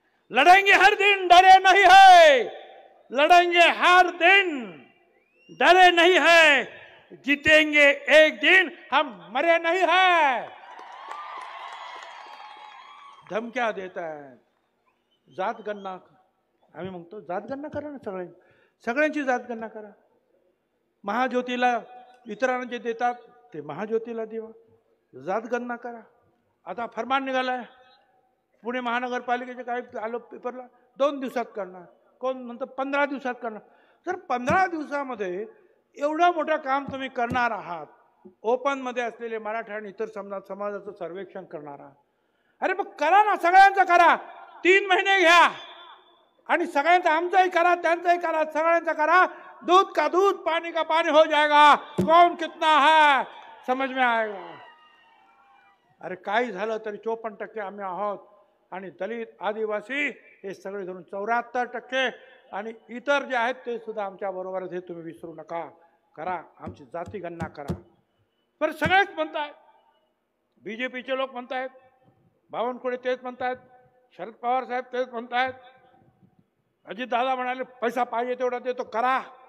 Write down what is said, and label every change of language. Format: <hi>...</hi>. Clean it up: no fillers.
<hi>लड़ेंगे हर दिन, डरे नहीं है. लड़ेंगे हर दिन, डरे नहीं है. जीतेंगे एक दिन, हम मरे नहीं है.</hi> <mr>धमक्या देत आहेत. जातगणना आम्ही म्हणतो, जातगणना करा ना. सगळ्यांची जातगणना करा. महाज्योतीला इतरांना जे देतात ते महाज्योतीला देवा. जातगणना करा. आता फरमान निघालाय, पुणे महानगरपालिकेचे काय आलो पेपरला, 2 दिवसात करणार, कोण म्हणतं 15 दिवसात करणार. तर 15 दिवसामध्ये एवढं मोठं काम तुम्ही करणार आहात, ओपन मध्ये असलेले मराठा आणि इतर समाजाचं सर्वेक्षण करणार आहात. अरे मग करा ना, सगळ्यांचं करा. 3 महिने घ्या आणि सगळ्यांचं, आमचंही करा, त्यांचंही करा, सगळ्यांचं करा.</mr> <hi>दूध का दूध, पानी का पानी हो जाएगा. कौन कितना है समझ में आएगा.</hi> <mr>अरे काही झालं तरी 54% आम्ही आहोत आणि दलित, आदिवासी हे सगळे धरून 74% आणि इतर जे आहेत ते सुद्धा आमच्या बरोबरच. हे तुम्ही विसरू नका. करा, आमची जाती गणना करा. पण सगळेच म्हणतायत, बीजेपीचे लोक म्हणतायत, बावनकुळे तेच म्हणतायत, शरद पवार साहेब तेच म्हणतायत, अजित दादा म्हणाले पैसा पाहिजे तेवढा देतो, करा.</mr>